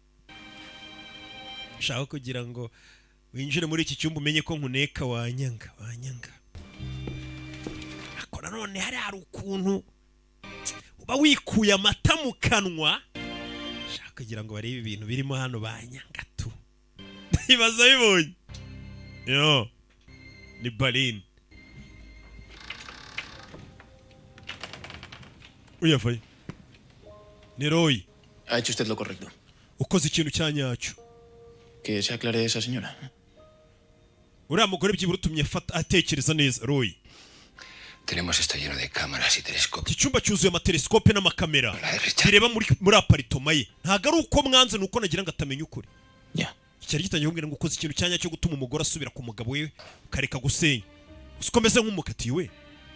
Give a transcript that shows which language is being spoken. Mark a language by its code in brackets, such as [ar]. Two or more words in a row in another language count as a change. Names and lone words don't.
[rw] shaka kugira ngo winjire muri iki cyumba umenye ko nkuneka wanyanga akora none hari ukuntu uba wikuye amata mu kanwa shaka kugira ngo barebe ibintu birimo hano banyanga tu ibaza bibonye yo ni Balin uyafaye ni Roy [es] Ha hecho usted lo correcto. [rw] ukoze ikintu cyanyacyo [es] Que se aclare esa señora. [rw] uriya mugore byibura utumye atekereza neza Roy [es] Tenemos esto lleno de cámaras y telescopios. [rw] iki cyumba cyuzuye amatelesikope n'amakamera bireba muri aparitoma ye ntabwo ari uko mwanze ni uko nagira ngo atamenya ukuri [es] Ya. [rw] cyari gitangiye kumbwira ngo ukoze ikintu cyanya cyo gutuma umugore asubira ku mugabo we ukareka gusenya ukomeze nk'umukatiwe